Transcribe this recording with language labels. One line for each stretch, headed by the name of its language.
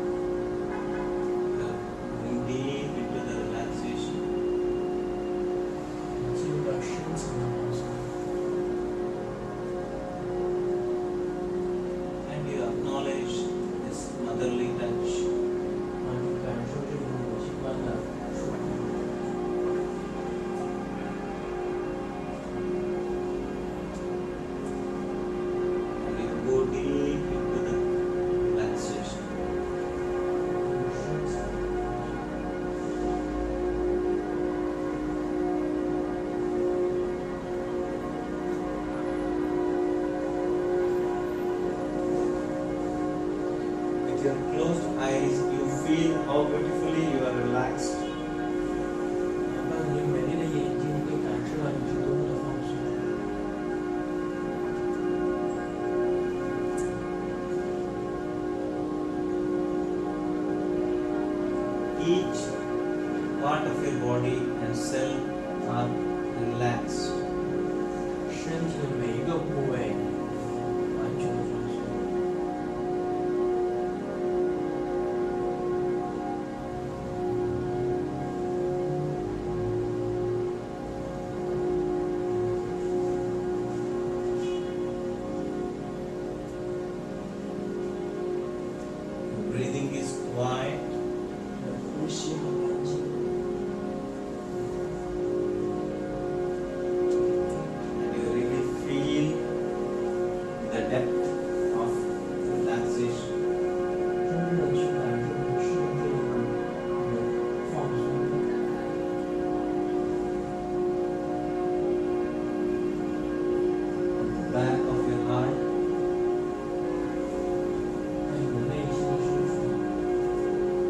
English: Going deep into the relaxation.
Chinese: 进入到深层的放松。
English: And you acknowledge this motherly touch.
Chinese: 然后去感受这种母亲般的触碰。
English: And you go deep into the relaxation.
Chinese: 深层。
English: With your closed eyes, you feel how beautifully you are relaxed.
Chinese: 哪怕你美丽的眼睛，你会感受到你是多么的放松。
English: Each part of your body and cell are relaxed.
Chinese: 身体的每一个部位完全的放松。
English: Your breathing is quiet.
Chinese: 你的呼吸很安静。
English: And you really feel the depth of relaxation.
Chinese: 真正的去感受和适应这一股你的放松感。
English: At the back of your heart,
Chinese: 在你的内心的深处。